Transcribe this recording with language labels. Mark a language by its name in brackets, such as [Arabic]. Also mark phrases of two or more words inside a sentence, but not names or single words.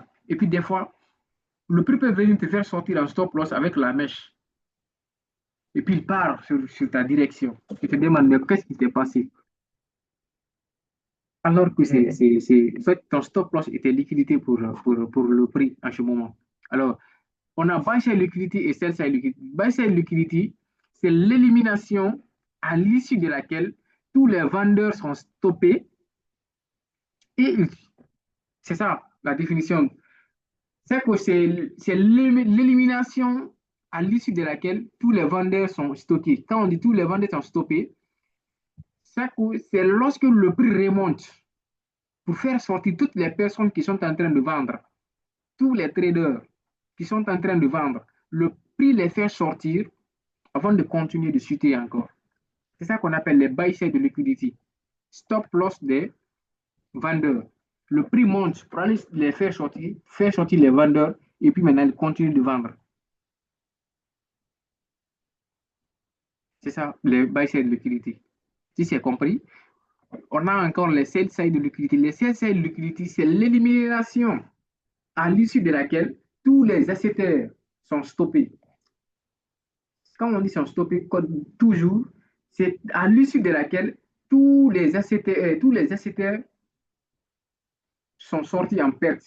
[French] Et puis des fois, le prix peut venir te faire sortir en [English] stop loss [French] avec la mèche. Et puis il part sur ta direction. Tu te demandes, mais qu'est-ce qui s'est passé? Alors que en fait, ton [English] stop loss [French] était liquidité pour le prix en ce moment. Alors, on a [English] buy side liquidity [French] et [English] sell side liquidity. Buy side liquidity, [French] c'est l'élimination à l'issue de laquelle tous les vendeurs sont stoppés et c'est ça la définition. C'est que c'est l'élimination à l'issue de laquelle tous les vendeurs sont stockés. Quand on dit tous les vendeurs sont stoppés, c'est lorsque le prix remonte pour faire sortir toutes les personnes qui sont en train de vendre, tous les traders qui sont en train de vendre, le prix les fait sortir avant de continuer de chuter encore. C'est ça qu'on appelle les [English] buy side [French] de liquidity. [English] Stop loss [French] des vendeurs. Le prix monte pour aller les faire sortir les vendeurs et puis maintenant ils continuent de vendre. C'est ça, les [English] buy side [French] de liquidity. Si c'est compris, on a encore les [English] sell side [French] de liquidity. Les [English] sell side [French] de liquidity, c'est l'élimination à l'issue de laquelle tous les acheteurs sont stoppés. Quand on dit sont stoppés, toujours, c'est à l'issue de laquelle tous les acheteurs sont sortis en perte.